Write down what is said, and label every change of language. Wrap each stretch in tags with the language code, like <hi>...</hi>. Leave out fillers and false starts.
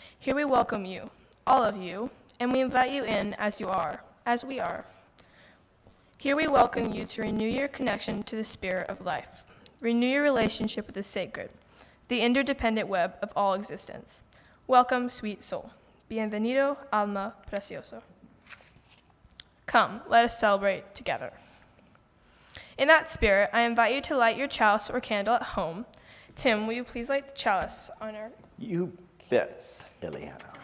<en>Here we welcome you, all of you, and we invite you in as you are, as we are. Here we welcome you to renew your connection to the spirit of life. Renew your relationship with the sacred, the interdependent web of all existence. Welcome, sweet soul.</en> <es>Bienvenido, alma precioso.</es> <en>Come, let us celebrate together. In that spirit, I invite you to light your chalice or candle at home. Tim, will you please light the chalice on our... You bet, Ileana.</en>